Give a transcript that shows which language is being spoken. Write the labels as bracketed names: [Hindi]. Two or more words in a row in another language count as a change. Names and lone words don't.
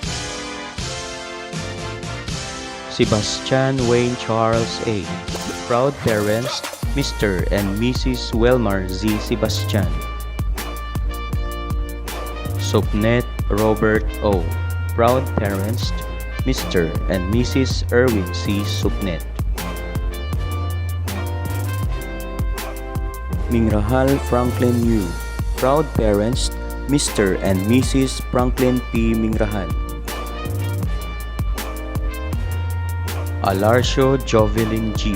[English] Sebastian Wayne Charles A. Proud parents, Mr. and Mrs. Welmar Z. Sebastian. Sopnet Robert O. Proud parents, Mr. and Mrs. Erwin C. Sopnet. Mingrahal Franklin U. Proud parents, Mr. and Mrs. Franklin P. Mingrahal. Alarcio Jovelin G.